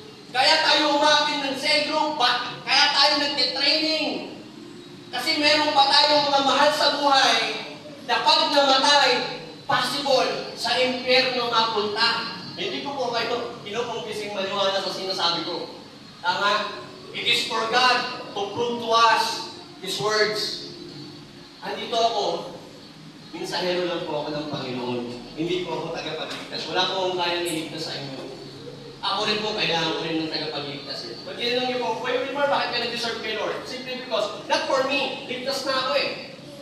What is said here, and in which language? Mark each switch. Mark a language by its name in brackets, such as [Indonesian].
[Filipino] Kaya tayo umatin ng cell group, kaya tayo nagtitraining. Kasi meron pa tayong mga mahal sa buhay na pag namatay, possible sa impyerno mapunta. Hindi ko po kayo kinukumpising maniwala sa sinasabi ko. Tama? [English] It is for God to prove to us His words. [Filipino] Andito ako, minsahero lang po ako ng Panginoon. Hindi po ako tagapagligtas. Wala po akong kayang iligtas sa inyo. Ako rin po, kailangan ko rin ng tagapagligtas. Pag ginanong niyo po, Kuya Wilmar, bakit ka nag-deserve kay Lord? [English] Simply because, not for me, [Filipino] ligtas na ako eh.